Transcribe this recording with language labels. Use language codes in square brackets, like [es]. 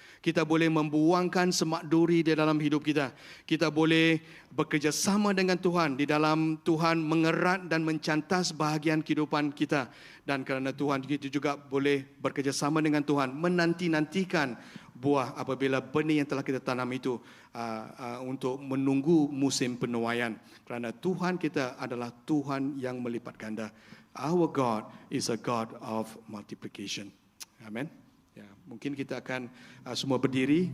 [ms] Kita boleh membuangkan semak duri di dalam hidup kita. Kita boleh bekerja sama dengan Tuhan di dalam Tuhan mengerat dan mencantas bahagian kehidupan kita. Dan kerana Tuhan, kita juga boleh bekerja sama dengan Tuhan menanti-nantikan buah apabila benih yang telah kita tanam itu untuk menunggu musim penuaian. Kerana Tuhan kita adalah Tuhan yang melipat ganda. [en] Our God is a God of multiplication. [ms] Amen. Ya, mungkin kita akan semua berdiri.